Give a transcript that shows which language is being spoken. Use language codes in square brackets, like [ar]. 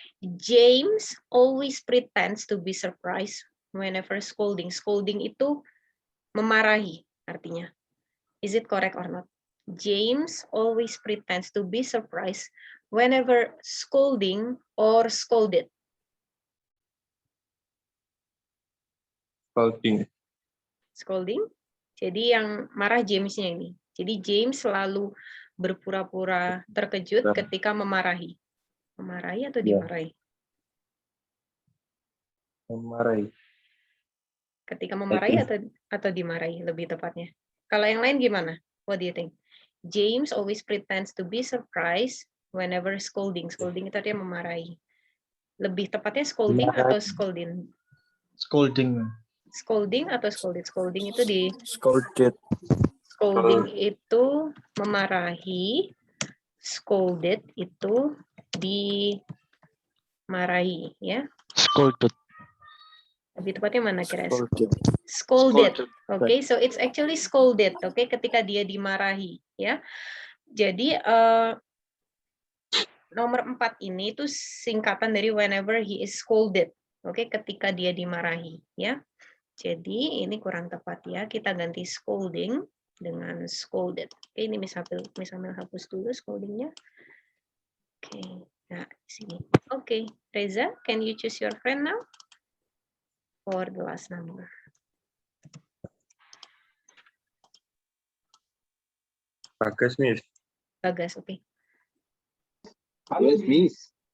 [en] James always pretends to be surprised whenever scolding. [id] Scolding itu memarahi artinya. [en] Is it correct or not? James always pretends to be surprised whenever scolding or scolded. Scolding. [id] Jadi yang marah James-nya ini. Jadi James selalu berpura-pura terkejut ketika memarahi. Memarahi atau dimarahi? Memarahi. Ketika memarahi atau dimarahi lebih tepatnya. Kalau yang lain gimana? [en] What do you think? James always pretends to be surprised whenever scolding. [id] Scolding itu dia memarahi. Lebih tepatnya scolding atau scolding? [en] Scolding. [id] Scolding atau scolded? Scolding itu [en] Scolded. [id] scolding itu memarahi, scolded itu dimarahi, ya. [en] Scolded. [id] Lebih tepatnya mana kira? [en] Scolded. Scolded. Oke, so it's actually scolded. [id] Oke, ketika dia dimarahi, ya. Jadi nomor 4 ini itu singkatan dari [en] whenever he is scolded. [id] Oke, ketika dia dimarahi, ya. Jadi ini kurang tepat ya. Kita ganti scolding dengan scolded. Oke, ini misalnya hapus dulu scoldingnya. Oke, nah di sini. [en] Oke, Reza, can you choose your friend now for the last number? Bagas, Miss. [id] Bagas, oke. [en] Yes, Miss.